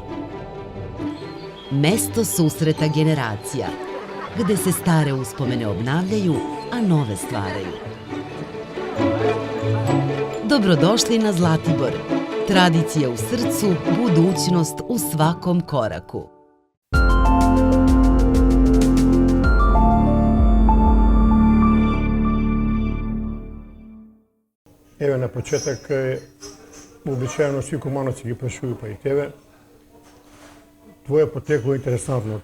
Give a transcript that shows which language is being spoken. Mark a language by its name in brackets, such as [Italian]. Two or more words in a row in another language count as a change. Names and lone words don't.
[Serbian] Mesto susreta generacija, gde se stare uspomene obnavljaju, a nove stvaraju. Dobrodošli na Zlatibor. Tradicija u srcu, budućnost u svakom koraku. [Macedonian] Еве на почеток, обичаено сви Кумановци ги прашувaju, па и тебе. Твоја потекло е интересантно.